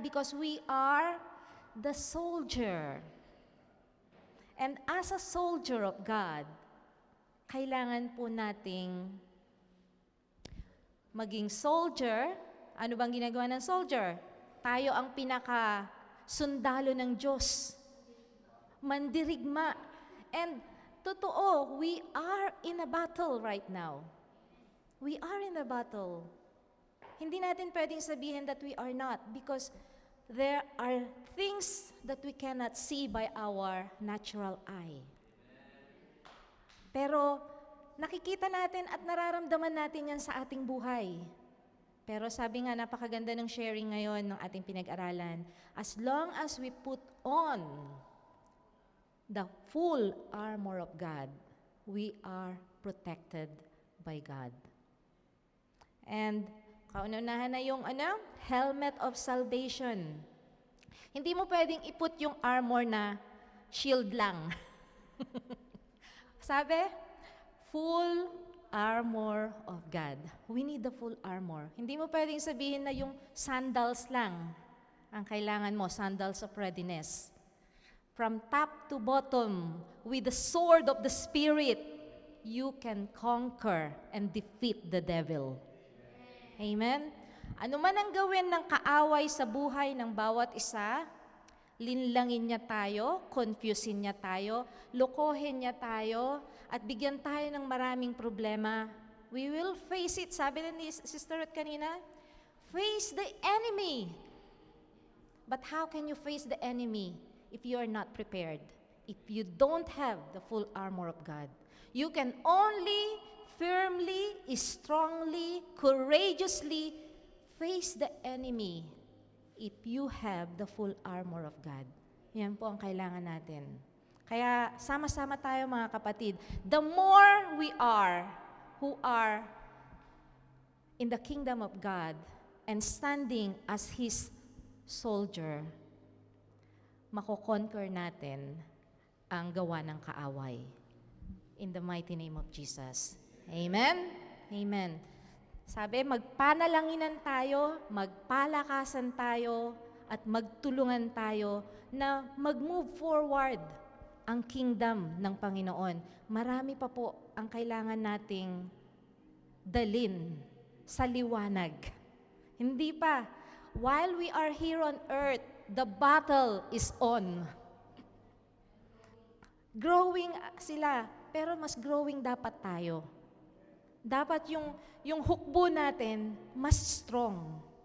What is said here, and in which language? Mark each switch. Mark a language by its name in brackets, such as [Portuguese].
[English] Because we are the soldier. And as a soldier of God, [Filipino] kailangan po nating maging [English] soldier. [Filipino] Ano bang ginagawa ng soldier? Tayo ang pinaka-sundalo ng Diyos. Mandirigma. [English] And totoo, we are in a battle right now. We are in a battle. [Filipino] Hindi natin pwedeng sabihin [English] that we are not, because there are things that we cannot see by our natural eye. [Filipino] Pero nakikita natin at nararamdaman natin yan sa ating buhay. Pero sabi nga, napakaganda ng sharing ngayon ng ating pinag-aralan. [English] As long as we put on the full armor of God, we are protected by God. And [Filipino] kaunahan na yung [English] helmet of salvation. [Filipino] Hindi mo pwedeng iput yung armor na shield lang. [English] Sabi, full armor of God. We need the full armor. [Filipino] Hindi mo pwedeng sabihin na yung sandals lang ang kailangan mo, [English] sandals of readiness. From top to bottom, with the sword of the Spirit, you can conquer and defeat the devil. Amen? [Filipino] Ano man ang gawin ng kaaway sa buhay ng bawat isa, linlangin niya tayo, confusein niya tayo, lokohin niya tayo, at bigyan tayo ng maraming problema. [English] We will face it. [Filipino] Sabi na ni Sister Ruth kanina, [English] face the enemy. But how can you face the enemy if you are not prepared? If you don't have the full armor of God? You can only firmly, strongly, courageously face the enemy if you have the full armor of God. [Filipino] Yan po ang kailangan natin. Kaya sama-sama tayo mga kapatid. [English] The more we are who are in the kingdom of God and standing as His soldier, [Filipino] mako-conquer natin ang gawa ng kaaway. [English] In the mighty name of Jesus. Amen? Amen. [Filipino] Sabi, magpanalanginan tayo, magpalakasan tayo, at magtulungan tayo na mag-move forward ang kingdom ng Panginoon. Marami pa po ang kailangan nating dalin sa liwanag. Hindi pa. [English] While we are here on earth, the battle is on. [Filipino] Growing sila, pero mas growing dapat tayo. Dapat yung hukbo natin mas strong.